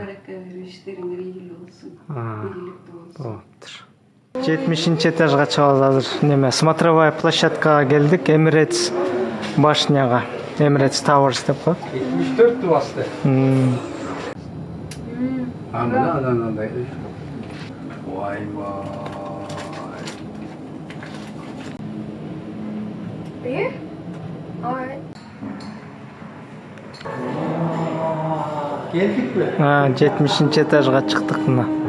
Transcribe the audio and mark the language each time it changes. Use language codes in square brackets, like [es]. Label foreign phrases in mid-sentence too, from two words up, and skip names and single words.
[ky] Барака иштериңер ийгилүү болсун. Ийгиликтүү болсун. Болуптур. 70-нчи этажга чыгабыз азыр. Неме, [ru] смотровая площадкага [ky] келдик. Emirates башняга. Emirates Towers деп коет. 74 басты. Anadaydı. Vay vay. [en] Here? Alright. [tr] Geldik mi? [ky] 70 этажга чыктык мына.